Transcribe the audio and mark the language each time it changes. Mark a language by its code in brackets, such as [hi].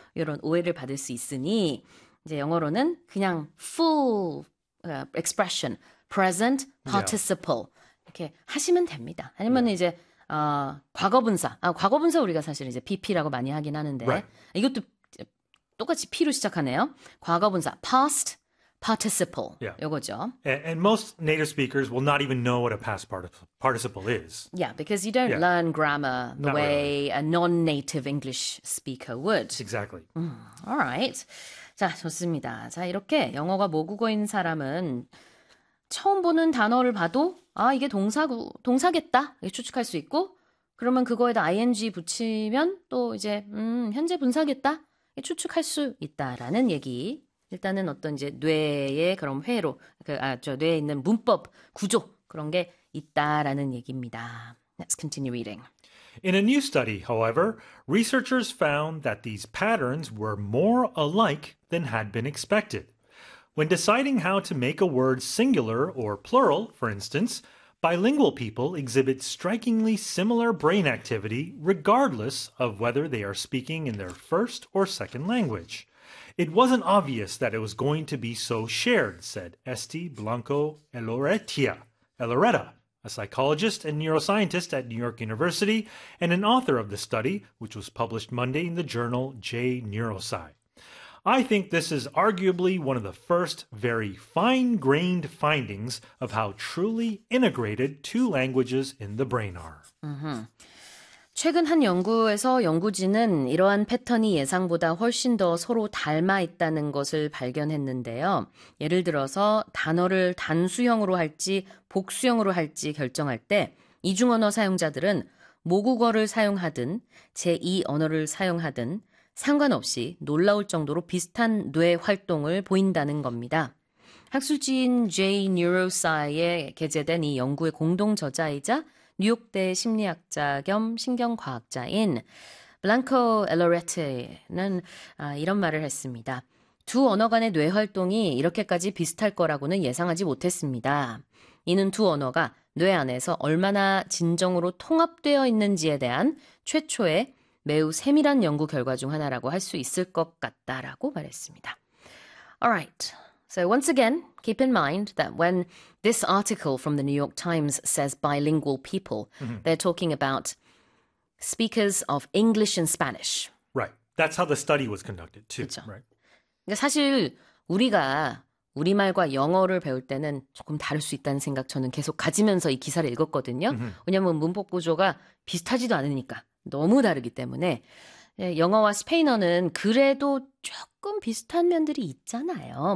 [ko] 이런 오해를 받을 수 있으니 이제 영어로는 그냥 full expression, present participle 이렇게 하시면 됩니다. 아니면 이제 과거분사. 아, 과거분사 우리가 사실 이제 PP라고 많이 하긴 하는데 이것도 똑같이 P로 시작하네요. 과거분사 past participle 요거죠. [en] And most native speakers will not even know what a past participle is. Yeah, because you don't learn grammar the Not really. way a non-native English speaker would. Exactly. All right. [ko] 자, 좋습니다. 자, 이렇게 영어가 모국어인 사람은 처음 보는 단어를 봐도 아, 이게 동사겠다. 이게 추측할 수 있고 그러면 그거에다 ing 붙이면 또 이제 현재 분사겠다. 이게 추측할 수 있다라는 얘기. 일단은 어떤 이제 뇌의 그런 회로 그, 아, 저 뇌에 있는 문법 구조 그런 게 있다라는 얘기입니다. [en] Let's continue reading. In a new study, however, researchers found that these patterns were more alike than had been expected. When deciding how to make a word singular or plural, for instance, bilingual people exhibit strikingly similar brain activity regardless of whether they are speaking in their first or second language. It wasn't obvious that it was going to be so shared, said Esti Blanco Eloretta. A psychologist and neuroscientist at New York University, and an author of the study, which was published Monday in the journal J Neuroscience. I think this is arguably one of the first very fine-grained findings of how truly integrated two languages in the brain are. [ko] 최근 한 연구에서 연구진은 이러한 패턴이 예상보다 훨씬 더 서로 닮아 있다는 것을 발견했는데요. 예를 들어서 단어를 단수형으로 할지 복수형으로 할지 결정할 때 이중 언어 사용자들은 모국어를 사용하든 제2 언어를 사용하든 상관없이 놀라울 정도로 비슷한 뇌 활동을 보인다는 겁니다. 학술지인 J Neuroscience에 게재된 이 연구의 공동 저자이자 뉴욕대 심리학자 겸 신경과학자인 블랑코 엘로레트는 이런 말을 했습니다. 두 언어 간의 뇌 활동이 이렇게까지 비슷할 거라고는 예상하지 못했습니다. 이는 두 언어가 뇌 안에서 얼마나 진정으로 통합되어 있는지에 대한 최초의 매우 세밀한 연구 결과 중 하나라고 할수 있을 것 같다라고 말했습니다. [en] Alright. So once again, keep in mind that when this article from the New York Times says bilingual people, they're talking about speakers of English and Spanish. That's how the study was conducted too, [ko] 그렇죠. 그러니까 사실 우리가 우리말과 영어를 배울 때는 조금 다를 수 있다는 생각 저는 계속 가지면서 이 기사를 읽었거든요. 왜냐하면 문법 구조가 비슷하지도 않으니까 너무 다르기 때문에 영어와 스페인어는 그래도 조금 비슷한 면들이 있잖아요.